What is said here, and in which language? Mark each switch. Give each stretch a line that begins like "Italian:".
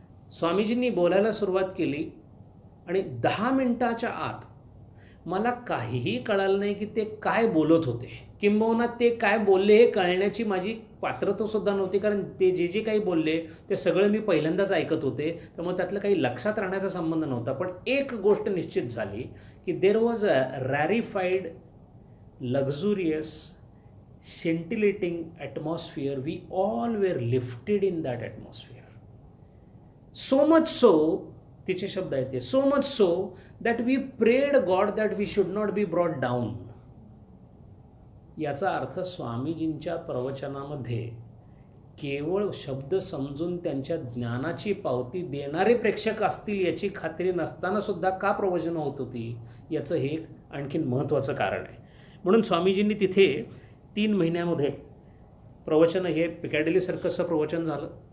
Marathi: स्वामीजींनी बोलायला सुरुवात केली आणि 10 मिनटाच्या आत मला काहीही कळालं नाही की ते काय बोलत होते, किंबहुना ते काय बोलले हे कळण्याची माझी पात्रतासुद्धा नव्हती. कारण ते जे काही बोलले ते सगळं मी पहिल्यांदाच ऐकत होते, त्यामुळे त्यातलं काही लक्षात राहण्याचा संबंध नव्हता. पण एक गोष्ट निश्चित झाली की
English: There was a rarified, luxurious, scintillating atmosphere. We all were lifted in that atmosphere. So much so,
Marathi: तिचे शब्द आहेत ते,
English: so much so that we prayed God that we should not be brought down.
Marathi: याचा अर्थ स्वामीजींच्या प्रवचनामध्ये केवळ शब्द समजून त्यांच्या ज्ञानाची पावती देणारे प्रेक्षक असतील याची खात्री नसताना सुद्धा का प्रवचन होत होती याचं हे एक आणखीन महत्त्वाचं कारण आहे. म्हणून स्वामीजींनी तिथे 3 महिन्यामध्ये प्रवचन हे पिकॅडिली सर्कसचं प्रवचन झालं.